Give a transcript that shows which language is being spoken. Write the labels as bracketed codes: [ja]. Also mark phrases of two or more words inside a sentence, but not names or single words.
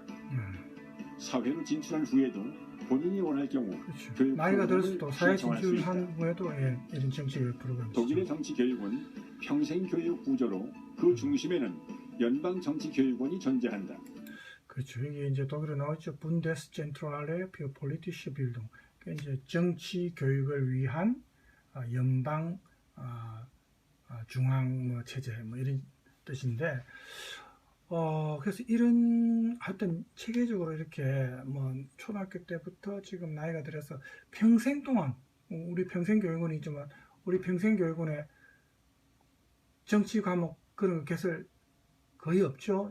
[ko] 사회로 진출한 후에도 본인이 원할 경우 교육 나이가 프로그램을 들어서도 사회 신청할 수 있다. 진출한 후에도 이런 정치 교육 프로그램. 독일의 정치 교육은 평생 교육 구조로 그 중심에는 연방 정치 교육원이 존재한다. 그렇죠. 이게 이제 독일에 나오죠. Bundeszentrale für politische Bildung. 그러니까 이제 정치 교육을 위한 연방 중앙 뭐 체제 뭐 이런 뜻인데, 그래서 이런 하여튼 체계적으로 이렇게 뭐 초등학교 때부터 지금 나이가 들어서 평생 동안, 우리 평생 교육원이지만 우리 평생 교육원에 정치 과목 그런 개설 거의 없죠.